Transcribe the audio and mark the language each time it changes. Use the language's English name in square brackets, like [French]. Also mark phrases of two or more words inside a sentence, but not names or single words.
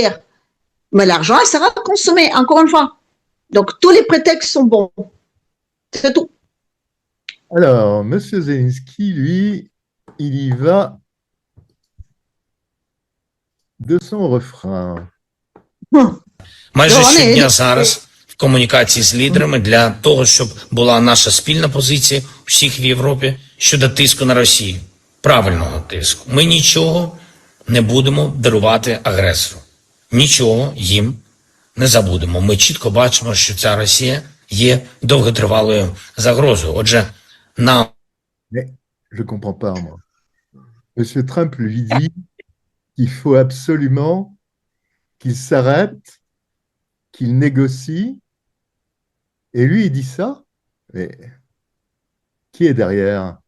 [French] » Mais l'argent, il sera consommé, encore une fois. Donc, tous les prétextes sont bons. C'est tout. Alors, M. Zelensky, lui, il y va de son refrain. [Ukrainian] Майже щодня зараз в комунікації з лідерами для того, щоб була наша спільна позиція всіх в Європі щодо тиску на Росію. Правильного тиску. Ми нічого не будемо дарувати агресору. Нічого їм не забудемо. Ми чітко бачимо, що ця Росія є довготривалою загрозою. Отже, нам... [French] Mais je comprends pas, moi. Monsieur Trump lui dit qu'il faut absolument qu'il s'arrête, qu'il négocie. Et lui, il dit ça. Mais qui est derrière?